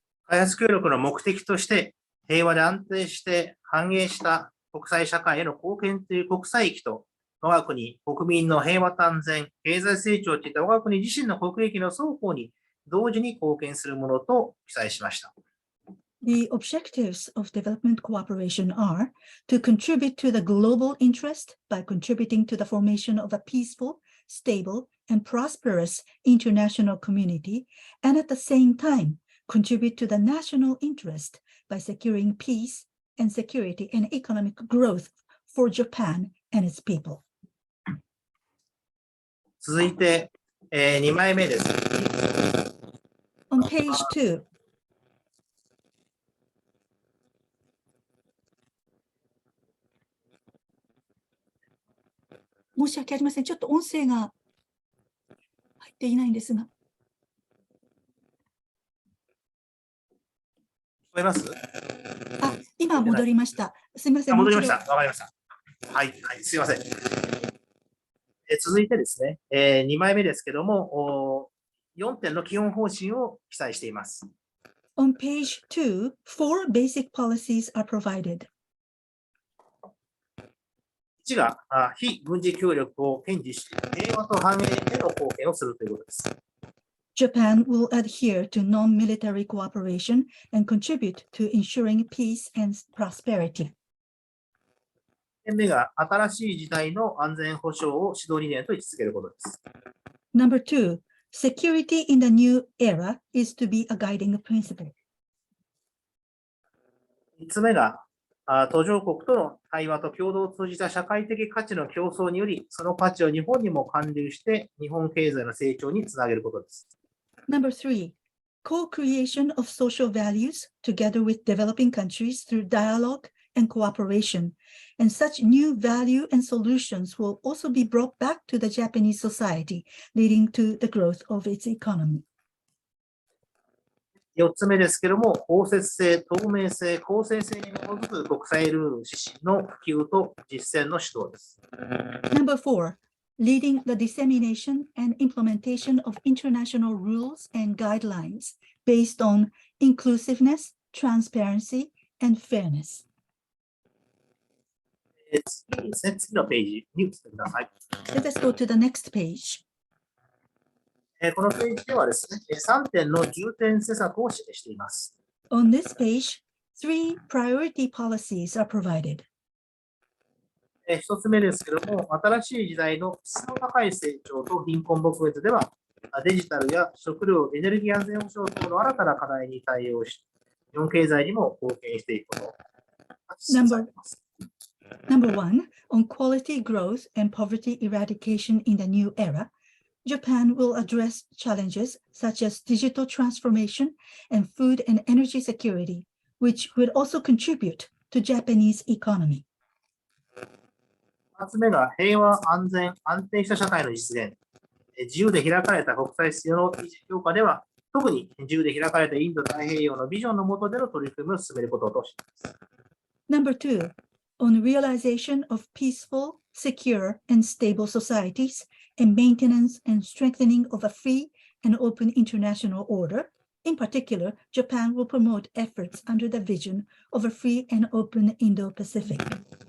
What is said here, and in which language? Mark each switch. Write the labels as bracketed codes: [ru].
[ja] 開発協力の目的として、平和で安定して繁栄した国際社会への貢献という国際意義と、我が国、国民の平和と安全、経済成長といった我が国自身の国益の双方に同時に貢献するものと記載しました。 [en] The objectives of development cooperation are to contribute to the global interest by contributing to the formation of a peaceful, stable, and prosperous international community, and at the same time, contribute to the national interest by securing peace and security and economic growth for Japan and its people. [ja] 続いて、2枚目です。 [en] On page 2, [ja] 申し訳ありません。ちょっと音声が入っていないんですが。聞こえます？あ、今戻りました。すみません。戻りました。わかりました。はい、はい、すいません。続いてですね、2枚目ですけども、4点の基本方針を記載しています。 [en] On page 2, 4 basic policies are provided. [ja] 1が非軍事協力を堅持し、平和と繁栄への貢献をするということです。 [en] Japan will adhere to non-military cooperation and contribute to ensuring peace and prosperity. [ja] 2点目が新しい時代の安全保障を指導理念と位置づけることです。 [en] Number 2, security in the new era is to be a guiding principle. [ja] 3つ目が途上国との対話と共同を通じた社会的価値の競争により、その価値を日本にも還流して、日本経済の成長につなげることです。 [en] Number 3, co-creation of social values together with developing countries through dialogue and cooperation. And such new value and solutions will also be brought back to the Japanese society, leading to the growth of its economy. [ja] 4つ目ですけれども、包摂性、透明性、公正性に基づく国際ルール指針の普及と実践の指導です。 [en] Number 4, leading the dissemination and implementation of international rules and guidelines based on inclusiveness, transparency, and fairness. [ja] 次ですね、次のページに移ってください。 [en] Let us go to the next page. [ja] このページではですね、3点の重点施策を示しています。 [en] On this page, 3 priority policies are provided. [ja] 1つ目ですけれども、新しい時代の質の高い成長と貧困撲滅では、デジタルや食料、エネルギー安全保障等の新たな課題に対応し、日本経済にも貢献していくこと。 [en] Number 1, on quality growth and poverty eradication in the new era, Japan will address challenges such as digital transformation and food and energy security, which would also contribute to Japanese economy. [ja] 2つ目が平和、安全、安定した社会の実現。自由で開かれた国際秩序の維持強化では、特に自由で開かれたインド太平洋のビジョンの下での取り組みを進めることとします。 [en] Number 2, on realization of peaceful, secure, and stable societies, and maintenance and strengthening of a free and open international order. In particular, Japan will promote efforts under the vision of a free and open Indo-Pacific.